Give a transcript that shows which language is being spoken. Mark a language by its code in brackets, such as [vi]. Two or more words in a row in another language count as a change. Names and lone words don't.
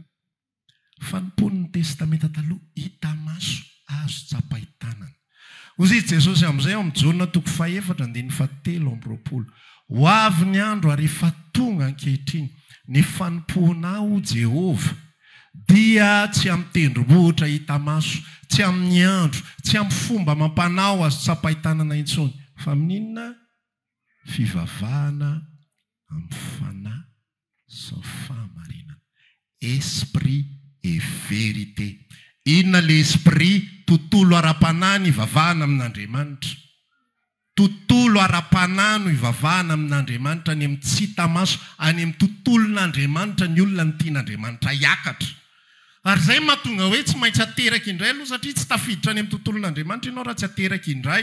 [mg] fanompon'ny testamenta taloha hita maso azo tsapahitanana ozy izy Jesosy amin'izay ao amin'ny Jaona toko fahaefatra andiny fahatelo amby roapolo ho avy ny andro ary efa tonga ankehitriny ny fanompoana ao Jehova dia tsy amin'ny tendrombohitra hita maso, tsy amin'ny andro, tsy amin'ny fomba mampanao azo tsapahitanana intsony, fa amin'inona fivavahana amin'ny fanahy sy fahamarinana. [fr] Esprit et vérité. [mg] Inona le esprit? Tontolo ara-panahy ny ivavahana amin'Andriamanitra. Tontolo ara-panahy no ivavahana amin'Andriamanitra, any amin'ny tsy hita maso, any amin'ny tontolon'Andriamanitra ny olona ny tian'Andriamanitra hiakatra. Ary izay mahatonga hoe tsy maintsy ateraka indray aloha, satria tsy tafiditra any amin'ny tontolon'Andriamanitra ianao raha tsy ateraka indray.